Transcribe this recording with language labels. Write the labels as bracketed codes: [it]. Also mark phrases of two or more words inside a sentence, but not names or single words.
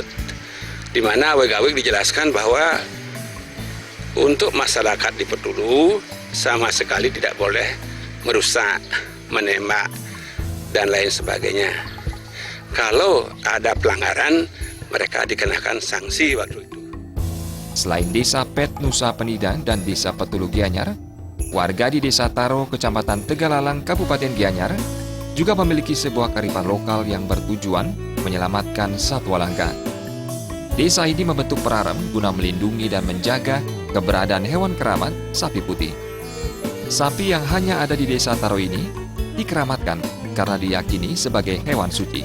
[id] Di mana awig-awig dijelaskan bahwa untuk masyarakat di Petulu sama sekali tidak boleh merusak, menembak, dan lain sebagainya. Kalau ada pelanggaran, mereka dikenakan sanksi waktu itu. Selain Desa Pet Nusa Penida dan Desa Petulu Gianyar, warga di Desa Taro, Kecamatan Tegalalang, Kabupaten Gianyar, juga memiliki sebuah kearifan lokal yang bertujuan menyelamatkan satwa langka. Desa ini membentuk perarem guna melindungi dan menjaga keberadaan hewan keramat sapi putih. Sapi yang hanya ada di Desa Taro ini dikeramatkan karena diyakini sebagai hewan suci.